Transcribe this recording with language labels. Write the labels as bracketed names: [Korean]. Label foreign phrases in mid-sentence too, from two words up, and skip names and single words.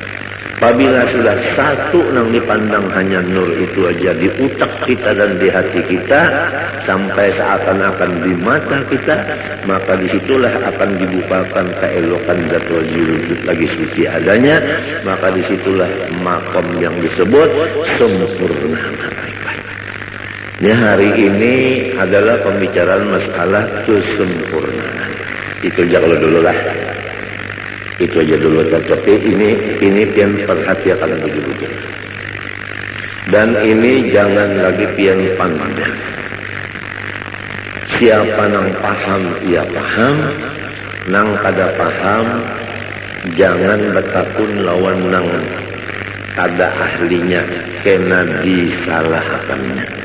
[Indonesian] Apabila sudah satu yang dipandang hanya nur itu aja di utak kita dan di hati kita, sampai seakan-akan di mata kita, maka disitulah akan dibukakan keelokan zat wujud lagi suci adanya, maka disitulah makom yang disebut sempurna makrifat. Ini hari ini adalah pembicaraan masalah kesempurnaan. Itu jangan dulu lah. Itu aja dulu, tapi ini pian perhatikan begitu. Dan ini jangan lagi pian pandang. [Banjar] Siapa nang paham, ia paham. Nang kada paham, jangan betakun lawan nang kada ahlinya, kena disalahkannya.